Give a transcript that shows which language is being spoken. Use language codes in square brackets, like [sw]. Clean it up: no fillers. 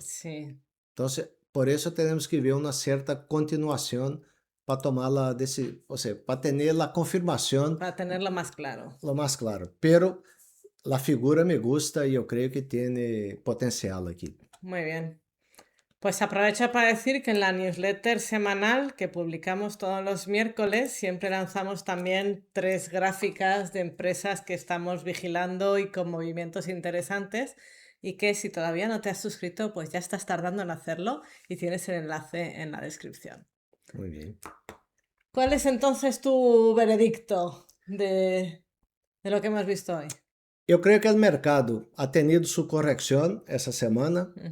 [es] Sí. [pt] Então, por isso temos que ver uma certa continuação para tomar a decisão, ou seja, para ter a confirmação. [es] Para tenerlo más claro. Lo [pt] mais claro. [es] Pero [pt] a figura [es] me gusta [pt] e eu creio que tem potencial aqui. [es] Muy bien. Pues aprovecho para decir que en la newsletter semanal que publicamos todos los miércoles siempre lanzamos también 3 gráficas de empresas que estamos vigilando y con movimientos interesantes y que si todavía no te has suscrito pues ya estás tardando en hacerlo y tienes el enlace en la descripción. Muy bien. ¿Cuál es entonces tu veredicto de lo que hemos visto hoy? [pt] Eu creio que o mercado [es] ha tenido [pt] sua correção essa semana.